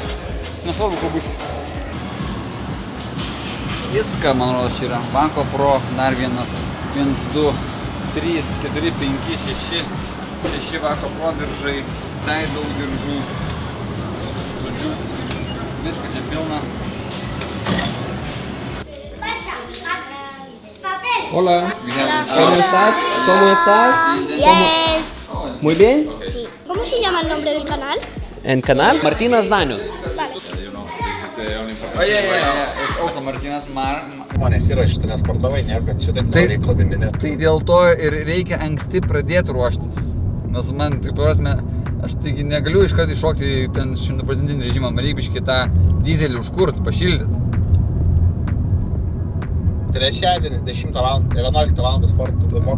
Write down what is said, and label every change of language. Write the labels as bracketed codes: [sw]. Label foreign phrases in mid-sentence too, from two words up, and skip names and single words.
[lt] Nesvarbu, ko bus. Viską, man rodos, čia yra. Banko Pro, dar vienas. 1, 2, 3, 4, 5, 6. 6 Banko Pro diržai. Tai daug diržų. Žodžiu, viską čia pilna. [es] Hola. ¿Cómo estás? ¿Cómo estás? Bien. Muy bien. Sí. ¿Cómo se llama el nombre del canal? En canal Martynas Danius. Vale. Oye, es also Martynas [lt] Žmonės yra šitą nesportavai, niekad čia taip nereikia minėti. Tai dėl to ir reikia anksti pradėti ruoštis. Nes man, tai prasme, aš taigi negaliu iškart iššokti ten 100% režimą, man reikia biškį tą dizelį užkurt, pašildyti. Trečiadienis 10 val. 11 val. Sporto mokslas.